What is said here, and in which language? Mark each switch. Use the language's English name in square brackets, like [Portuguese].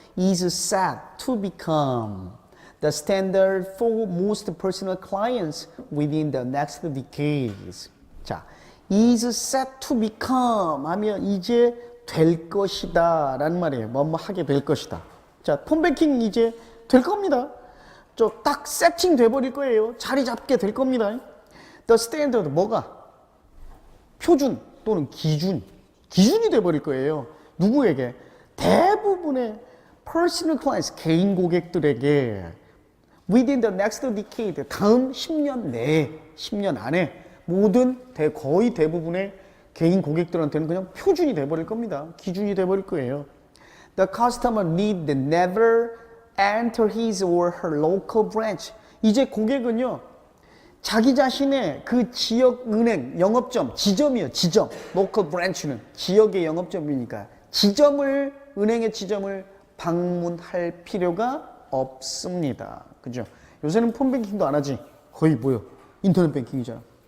[English] is set to become the standard for most personal clients within the next decades. [Korean] 자, [English] is set to become [Korean] 하면 이제 될 것이다 라는 말이에요. 뭐뭐 하게 될 것이다. 자, 폰뱅킹 이제 될 겁니다. 딱 세팅 돼버릴 거예요. 자리 잡게 될 겁니다. [English] The standard [Korean] 뭐가? 표준 또는 기준이 돼버릴 거예요. 누구에게? 대부분의 [English] personal clients, [Korean] 개인 고객들에게 [English] within the next decade, [Korean] 다음 10년 내에, 10년 안에 모든 거의 대부분의 개인 고객들한테는 그냥 표준이 돼버릴 겁니다. 기준이 돼버릴 거예요. [English] The customer need never enter his or her local branch. [Korean] 이제 고객은요, 자기 자신의 그 지역 은행, 영업점, 지점이에요. 지점. [English] local branch [Korean] 는 지역의 영업점이니까 은행의 지점을 방문할 필요가 없습니다. 그죠? 요새는 폰뱅킹도 안 하지. 거의 뭐요? 인터넷 뱅킹이잖아.